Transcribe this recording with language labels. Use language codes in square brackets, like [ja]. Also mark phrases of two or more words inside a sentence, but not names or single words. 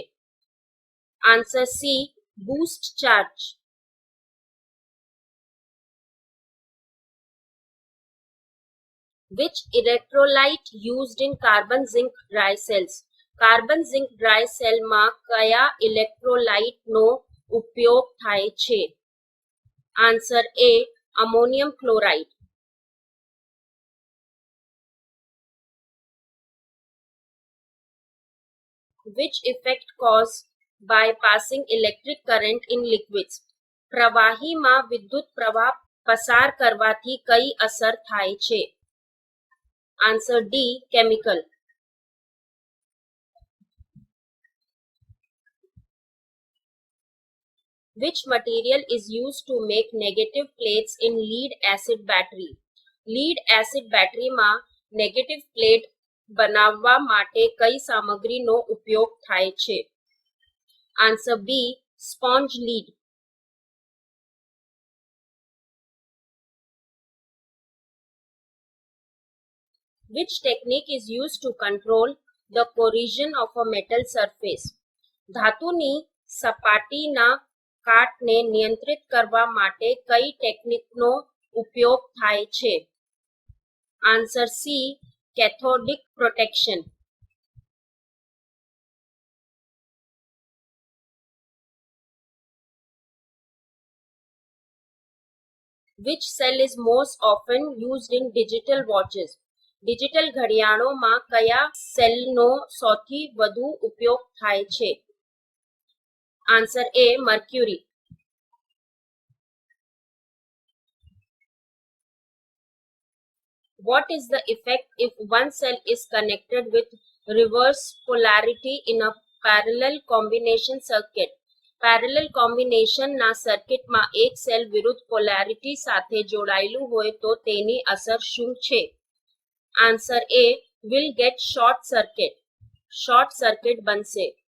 [en] Answer C, boost charge. Which electrolyte used in carbon zinc dry cells? carbon zinc dry [gu] સેલમાં કયા ઇલેક્ટ્રોલાઇટનો ઉપયોગ થાય છે? [en] Answer A, ammonium chloride. Which effect caused by passing electric current in liquids? [gu] પ્રવાહીમાં વિદ્યુત પ્રવાહ પસાર કરવાથી કઈ અસર થાય છે? [en] Answer D, chemical. Which material is used to make negative plates in lead acid battery? lead acid [gu] બેટરીમાં [en] negative plate [gu] બનાવવા માટે કઈ સામગ્રીનો ઉપયોગ થાય છે? [en] Answer B, sponge lead. Which technique is used to control the corrosion of a metal surface? [gu] ધાતુની સપાટીના કાટને નિયંત્રિત કરવા માટે કઈ ટેકનિકનો ઉપયોગ થાય છે? [en] Answer C, cathodic protection. Which cell is most often used in digital watches? [gu] ડિજિટલ ઘડિયાળોમાં કયા સેલનો સૌથી વધુ ઉપયોગ થાય છે? [en] Answer A, mercury. What is the effect if one cell is connected with reverse polarity in a parallel combination circuit? parallel combination [gu] સર્કિટમાં એક સેલ વિરુદ્ધ પોલારિટી સાથે જોડાયેલું હોય તો તેની અસર શું છે? [en] Answer A, will get short circuit. short circuit [gu] બનશે.